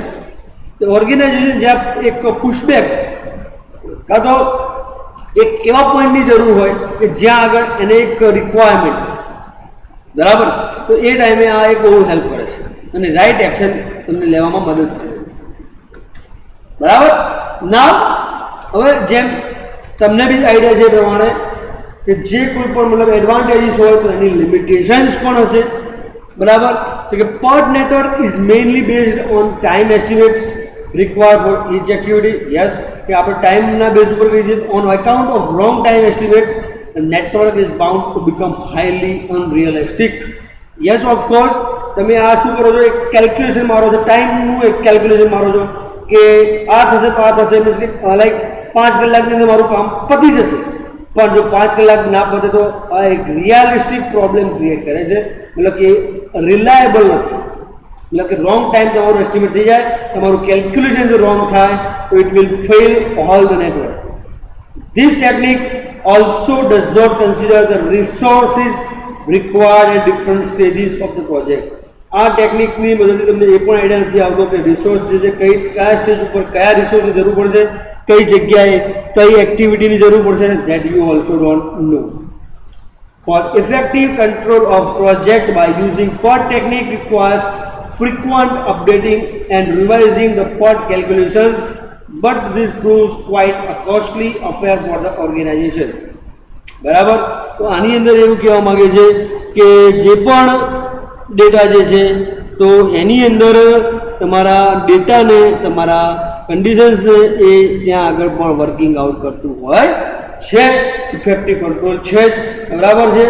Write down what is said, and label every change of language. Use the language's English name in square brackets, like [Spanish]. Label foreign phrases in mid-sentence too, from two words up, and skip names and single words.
[Gujarati] ઓર્ગેનાઇઝેશન જ્યાં એક પુશબેક કાં તો એક એવા પોઈન્ટની જરૂર હોય કે જ્યાં આગળ એને એક રિક્વાયરમેન્ટ, બરાબર, તો એ ટાઈમે આ એક બહુ હેલ્પ કરે છે અને [English] right action [Gujarati] તમને લેવામાં મદદ કરે છે. બરાબર. નાવ હવે જેમ તમને બી આઈડિયા છે એ પ્રમાણે કે જે કોઈ પણ મતલબ એડવાન્ટેજીસ હોય તો એની લિમિટેશન્સ પણ હશે. બરાબર, તો કે [English] PERT network is mainly based on time estimates required for each activity. Yes, [Gujarati] કે આપણે ટાઈમના બેઝ ઉપર કહીએ છીએ. [English] On account of wrong time estimates, the network is bound to become highly unrealistic. Yes, of course, [Gujarati] તમે આ શું કરો છો, એક કેલ્ક્યુલેશન મારો છો, ટાઈમનું એક કેલ્ક્યુલેશન મારો છો કે આ થશે તો આ થશે, મીન્સ કે લાઈક 5 કલાકની અંદર મારું કામ પતી જશે, પણ જો 5 કલાક ના પતે તો આ એક [English] realistic problem create [Gujarati] કરે છે, મતલબ કે રિલાયેબલ નથી. [Hindi] मतलब कि [English] wrong time [Gujarati] તમારું એસ્ટિમેટ થઈ જાય, તમારું કેલ્ક્યુલેશન જો રોંગ થાય તો [English] it will fail all the network. this technique also does not consider the resources required at different stages of the project. [Gujarati] આ ટેકનિકની મદદથી તમને એ પણ આઈડિયા નથી આવતો કે રિસોર્સ જે છે કયા સ્ટેજ ઉપર કયા રિસોર્સની જરૂર પડશે, કઈ જગ્યાએ કઈ એક્ટિવિટીની જરૂર પડશે, [English] that you also don't know. For effective control of project by using PERT technique requires frequent updating and revising the PERT calculations, but this proves quite a costly affair for the organization. [Gujarati] બરાબર, તો આની અંદર એવું કહેવા માંગે છે કે જે પણ ડેટા જે છે તો એની અંદર તમારા ડેટાને, તમારા કન્ડિશન્સને એ ત્યાં આગળ પણ [English] working out [Gujarati] કરતું હોય છે, [English] effective control [Gujarati] છે જ, બરાબર છે.